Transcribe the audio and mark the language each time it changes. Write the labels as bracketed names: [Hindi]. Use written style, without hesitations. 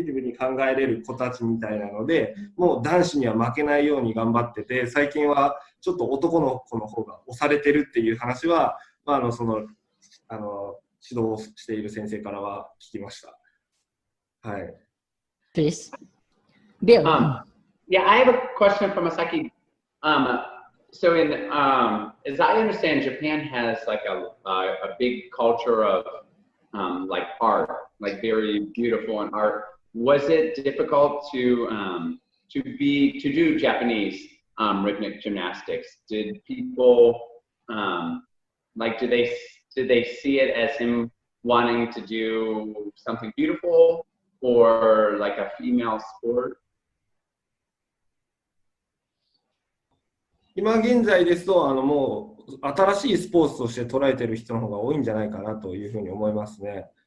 [Japanese] ジティブに考えれる子たちみたいなので、もう男子には負けないように頑張ってて、最近はちょっと男の子の方が押されてるっていう話は、その指導している先生からは聞きました。はい。 [English] Please. Bill. Yeah, I have a question for Masaki. So as I understand, Japan has like a big culture of like art, like very beautiful and art. Was it difficult to do Japanese rhythmic gymnastics? Did people like did they see it as him wanting to do something beautiful or like a female sport? [Japanese] 今現在ですともう新しいスポーツとして捉えている人の方が多いんじゃないかなというふうに思いますね。